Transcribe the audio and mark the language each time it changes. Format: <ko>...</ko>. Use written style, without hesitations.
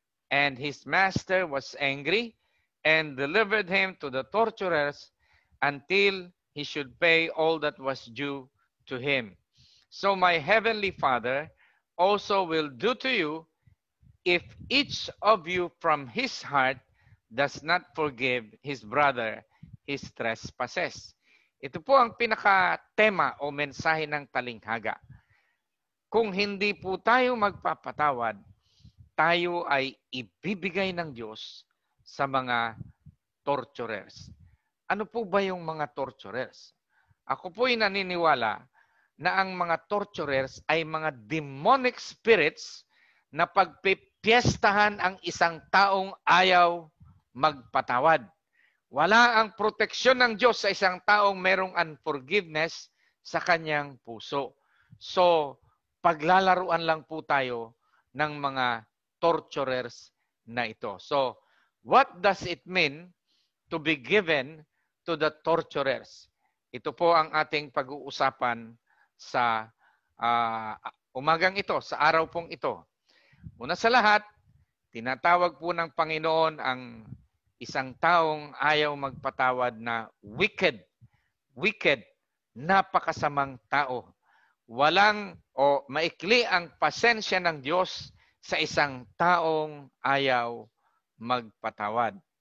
<en>And his master was angry and delivered him to the torturers until he should pay all that was due to him. So my heavenly Father also will do to you if each of you from his heart does not forgive his brother his trespasses."</en> <tl>Ito po ang pinaka-tema o mensahe ng talinghaga. Kung hindi po tayo magpapatawad, tayo ay ibibigay ng Diyos sa mga torturers. Ano po ba yung mga torturers? Ako po'y naniniwala na ang mga torturers ay mga demonic spirits na pagpipiestahan ang isang taong ayaw magpatawad. Wala ang proteksyon ng Diyos sa isang taong merong unforgiveness sa kanyang puso. So, paglalaruan lang po tayo ng mga torturers na ito.</tl> <en>So, what does it mean to be given to the torturers?</en> <tl>Ito po ang ating pag-uusapan sa umagang ito, sa araw pong ito. Una sa lahat, tinatawag po ng Panginoon ang isang taong ayaw magpatawad na wicked. Wicked, napakasamang tao. Walang o maikli ang pasensya ng Diyos sa isang taong ayaw magpatawad.</tl>